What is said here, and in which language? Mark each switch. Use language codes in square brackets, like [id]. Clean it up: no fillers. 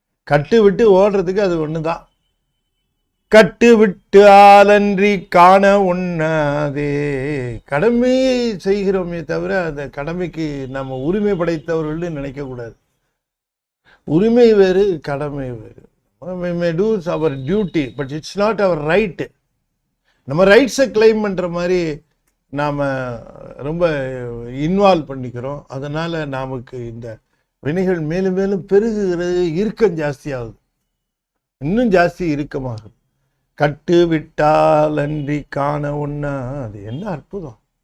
[ta] கட்டு விட்டு ஓடுறதுக்கு அது ஒண்ணுதான். கட்டு விட்டு ஆலன்றி காண உண்ணாதே. கடமையை செய்கிறோமே தவிர அந்த கடமைக்கு நம்ம உரிமை படைத்தவர்கள் நினைக்க கூடாது. உரிமை வேறு, கடமை வேறு. [en] We may do our duty, but it's not our right. [ta] நம்ம ரைட்ஸை கிளைம் பண்ணுற மாதிரி நாம் ரொம்ப இன்வால்வ் பண்ணிக்கிறோம். அதனால் நமக்கு இந்த வினைகள் மேலும் மேலும் பெருகுகிறது, இறுக்கம் ஜாஸ்தியாகுது, இன்னும் ஜாஸ்தி இறுக்கமாகுது. கட்டு விட்டால் அன்றி காண ஒன்னா. அது என்ன அற்புதம்!